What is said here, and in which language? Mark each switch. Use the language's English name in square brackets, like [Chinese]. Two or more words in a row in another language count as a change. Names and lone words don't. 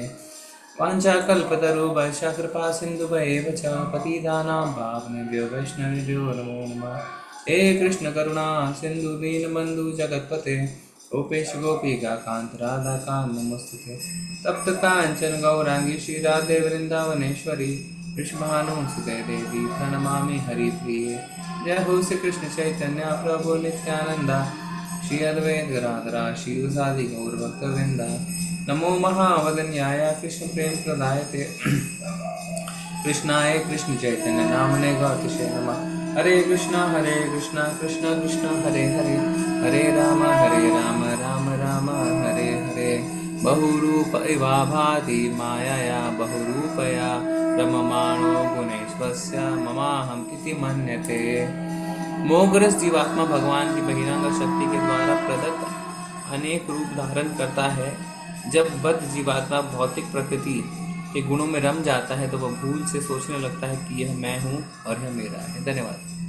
[Sanskrit] वाञ्छाकल्पतरुभ्यश्च कृपा सिन्धुभ्येव च पतितानां पावनेभ्यो वैष्णवेभ्यो नमो नमः। हे कृष्ण करुणा सिन्धु दीनबन्धु जगत्पते गोपेश गोपिका कांत राधा कांत नमोस्तुते। तप्त कांचन गौरांगी श्री राधे वृंदावनेश्वरी वृषभानुसुते देवी प्रणमामि हरिप्रिये। जय हो श्री कृष्ण चैतन्य प्रभु नित्यानंदा श्री अद्वैत गदाधर श्रीवासादि गौर भक्तवृंदा। नमो महावदन्याय कृष्ण प्रेम प्रदायते कृष्णाय कृष्ण चैतन्य नामने गौतिषे नमः। हरे कृष्णा कृष्णा कृष्णा हरे हरे, हरे राम राम राम हरे हरे। बहुरूप इवा भाति मायया बहुरूपया रममाणो गुणेश्वस्य ममाहम इति मन्यते। [Hindi] मोहग्रस्त जीवात्मा भगवान की बहिरंग शक्ति के द्वारा प्रदत्त अनेक रूप धारण करता है। जब बद्ध जीवात्मा भौतिक प्रकृति के गुणों में रम जाता है तो वह भूल से सोचने लगता है कि यह मैं हूँ और यह मेरा है। धन्यवाद।